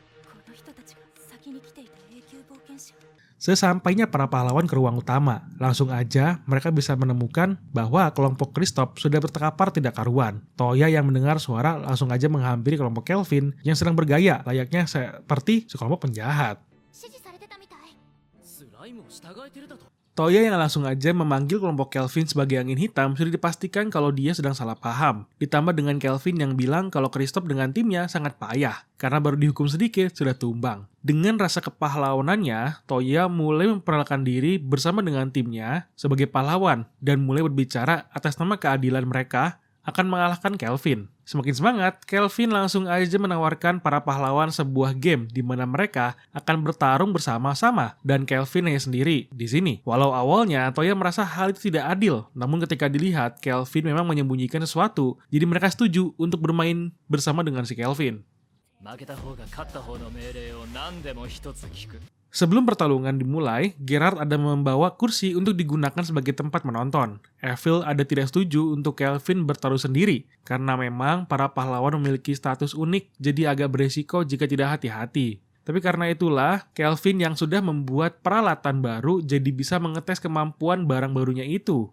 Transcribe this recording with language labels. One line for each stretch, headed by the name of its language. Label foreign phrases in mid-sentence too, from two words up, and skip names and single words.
Indonesian: Sesampainya para pahlawan ke ruang utama, langsung aja mereka bisa menemukan bahwa kelompok Kristoff sudah bertekapar tidak karuan. Toya yang mendengar suara langsung aja menghampiri kelompok Kelvin yang sedang bergaya layaknya seperti sekelompok penjahat.
Japanese: スライムを従えてるだと。
Indonesian: Toya yang langsung aja memanggil kelompok Kelvin sebagai angin hitam sudah dipastikan kalau dia sedang salah paham. Ditambah dengan Kelvin yang bilang kalau Kristoff dengan timnya sangat payah karena baru dihukum sedikit sudah tumbang. Dengan rasa kepahlawanannya, Toya mulai memperkenalkan diri bersama dengan timnya sebagai pahlawan dan mulai berbicara atas nama keadilan mereka akan mengalahkan Kelvin. Semakin semangat, Kelvin langsung aja menawarkan para pahlawan sebuah game di mana mereka akan bertarung bersama-sama dan Kelvin hanya sendiri di sini. Walau awalnya Toya merasa hal itu tidak adil, namun ketika dilihat Kelvin memang menyembunyikan sesuatu, jadi mereka setuju untuk bermain bersama dengan si Kelvin.
Japanese: 負けた方が勝った方の命令を何でも一つ聞く。
Indonesian: Sebelum pertarungan dimulai, Gerard ada membawa kursi untuk digunakan sebagai tempat menonton. Evil ada tidak setuju untuk Kelvin bertaruh sendiri, karena memang para pahlawan memiliki status unik, jadi agak beresiko jika tidak hati-hati. Tapi karena itulah, Kelvin yang sudah membuat peralatan baru jadi bisa mengetes kemampuan barang barunya itu.